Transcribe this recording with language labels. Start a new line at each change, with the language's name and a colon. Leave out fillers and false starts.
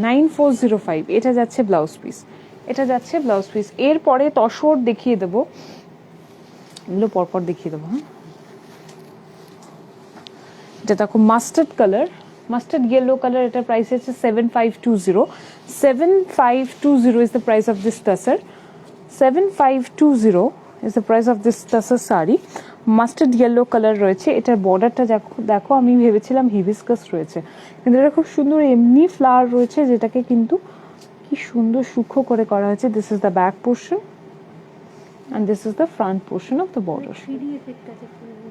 Bangla: 9405 এটা যাচ্ছে blouse piece, এটা যাচ্ছে ব্লাউজ পিস। এরপরে তসর দেখিয়ে দেবো, এগুলো পরপর দেখিয়ে দেবো। হ্যাঁ, এটা দেখো mustard colour, mustard
Hindi: yellow colour.
Bangla: এটার প্রাইস আছে 7520।
English: 7520 is the price of this tussar। 7520 is the price of this tussar sari.
Bangla: Mustard yellow colour রয়েছে। এটার বর্ডারটা দেখো, আমি ভেবেছিলাম হিবিস্কাস রয়েছে, কিন্তু এটা খুব সুন্দর এমনি ফ্লাওয়ার রয়েছে, যেটাকে কিন্তু কি সুন্দর সূক্ষ্ম করে করা হয়েছে।
English: This is the back portion and this is the front portion of the border.
Bangla: 3D effect আছে পুরো।